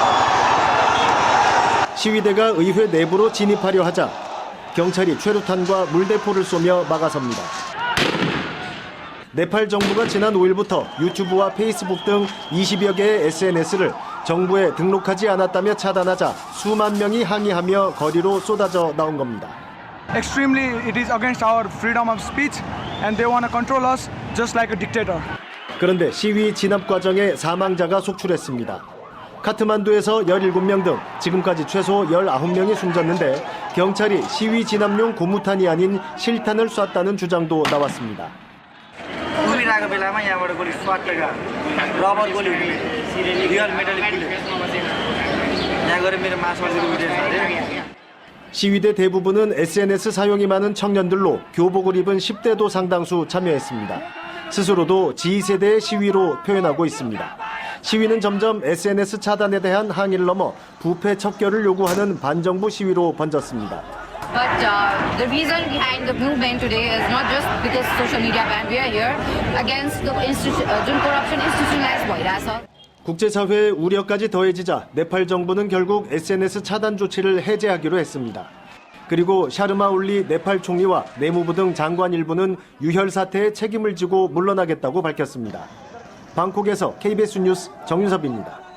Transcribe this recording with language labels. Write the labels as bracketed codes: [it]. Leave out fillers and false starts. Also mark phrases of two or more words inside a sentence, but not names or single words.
[ko] 시위대가 의회 내부로 진입하려 하자 경찰이 최루탄과 물대포를 쏘며 막아섭니다. 네팔 정부가 지난 5일부터 유튜브와 페이스북 등 20여 개의 SNS를 정부에 등록하지 않았다며 차단하자 수만 명이 항의하며 거리로 쏟아져 나온 겁니다. [en] Extremely, it is against our freedom of speech, and they want to control us just like a dictator. [ko] 그런데 시위 진압 과정에 사망자가 속출했습니다. 카트만두에서 17명 등 지금까지 최소 19명이 숨졌는데 경찰이 시위 진압용 고무탄이 아닌 실탄을 쐈다는 주장도 나왔습니다. [ne] उभिरहेको बेलामा यहाँबाट गोली स्वाट्टका रबर गोली [en] real metallic bullet [ne] यहाँ गएर मेरो मासुवालीको भिडियो छ। [ko] 시위대 대부분은 SNS 사용이 많은 청년들로 교복을 입은 10대도 상당수 참여했습니다. 스스로도 G세대의 시위로 표현하고 있습니다. 시위는 점점 SNS 차단에 대한 항의를 넘어 부패 척결을 요구하는 반정부 시위로 번졌습니다. [en] But the reason behind the movement today is not just because social media ban. We are here against the corruption institutionalized भइरहेछ. [ko] 국제사회의 우려까지 더해지자 네팔 정부는 결국 SNS 차단 조치를 해제하기로 했습니다. 그리고 샤르마 올리 네팔 총리와 내무부 등 장관 일부는 유혈 사태에 책임을 지고 물러나겠다고 밝혔습니다. 방콕에서 KBS 뉴스 정윤섭입니다.